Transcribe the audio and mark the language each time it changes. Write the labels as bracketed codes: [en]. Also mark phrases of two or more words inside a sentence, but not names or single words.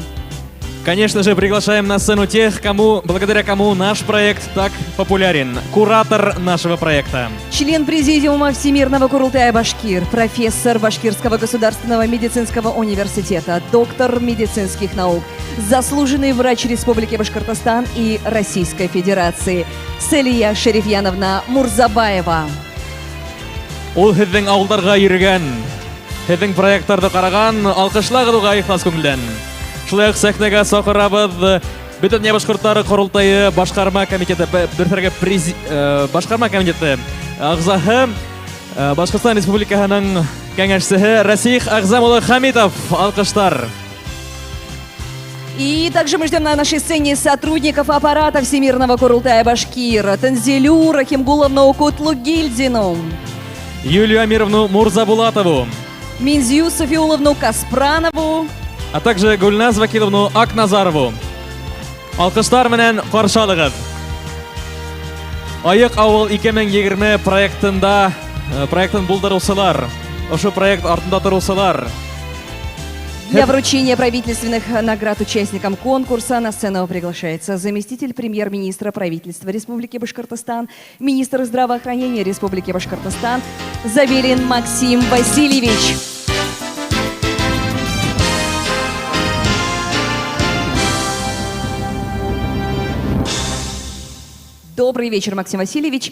[ru] Конечно же, приглашаем на сцену тех, благодаря кому наш проект так популярен. Куратор нашего проекта. Член президиума Всемирного Курултая Башкир, профессор Башкирского государственного медицинского университета, доктор медицинских наук, заслуженный врач Республики Башкортостан и Российской Федерации Селия Шерифьяновна Мурзабаева. [ba] Ул һеҙҙең ауылдарға йөрөгән, һеҙҙең проекттарҙы ҡараған, алҡышлагыҙ уға ихлас күңелдән. Шулай уҡ сәхнәгә саҡырабыҙ бөтөн башҡорттары ҡоролтайы башҡарма комитеты ағзаһы, Башҡортостан Республикаһының кәңәшсеһе Рәсих Ағзам улы Хәмитов. Алҡыштар. [ru] И также мы ждем на нашей сцене сотрудников аппарата Всемирного Курултая Башкир, Танзилю Рахимгуловну Кутлугильдину, Юлию Амировну Мурзабулатову, Минзию Софиуловну Каспранову, а также Гульназ Вакиловну Акназарову. [ba] Алкыштар менен каршылыгыз. Айык авыл 2020 проектын булдырусылар, ошо проект артында турусылар. [ru] Для вручения правительственных наград участникам конкурса на сцену приглашается заместитель премьер-министра правительства Республики Башкортостан, министр здравоохранения Республики Башкортостан Забелин Максим Васильевич. Добрый вечер, Максим Васильевич.